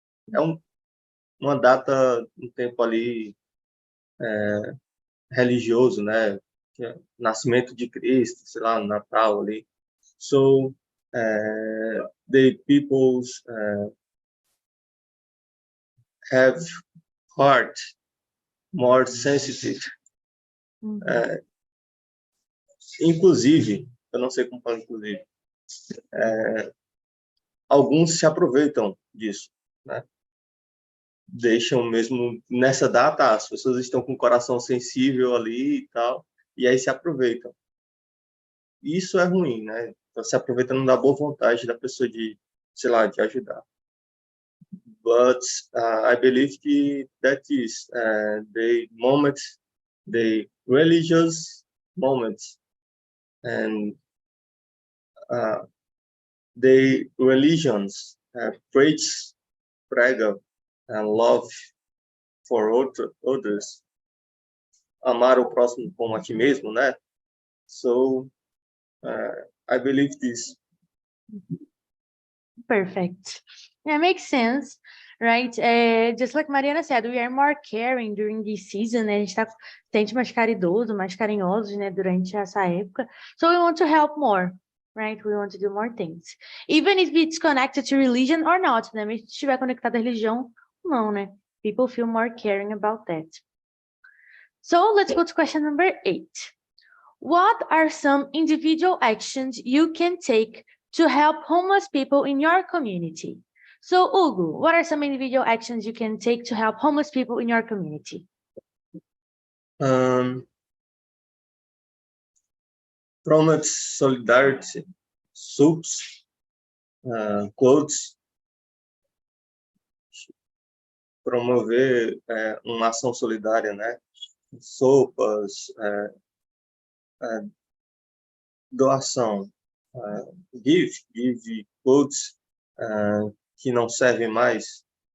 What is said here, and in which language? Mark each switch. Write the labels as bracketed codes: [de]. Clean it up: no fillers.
[pt] É uma data, um tempo ali religioso, né? Que é nascimento de Cristo, sei lá, Natal ali. [en] So the people's have heart more sensitive. [pt] Inclusive, eu não sei como falar inclusive, alguns se aproveitam disso, né? Deixam mesmo nessa data, as pessoas estão com o coração sensível ali e tal, e aí se aproveitam. Isso é ruim, né? Você aproveitando da boa vontade da pessoa de, sei lá, de ajudar. [en] But I believe that is the moment, the religious moment, and the religions preach, prega, and love for others. [pt] Amar o próximo como a ti mesmo, né? [en] So, I believe this. Perfect. Yeah, makes sense, right? Just like Mariana said, we are more caring during this season, né? [pt] A gente sente mais caridoso, mais carinhosos, [en] né? [pt] Durante essa época. [en] So we want to help more, right? We want to do more things. Even if it's connected to religion or not, né? [pt] Mesmo se estiver conectado à religião, não, né? [en] People feel more caring about that. So let's go to question number 8. What are some individual actions you can take to help homeless people in your community? So, Hugo, what are some individual actions you can take to help homeless people in your community? Promote solidarity, soups, clothes, [pt] promover uma ação solidária, né? Sopas, doação, [en] give clothes [pt] que não servem mais.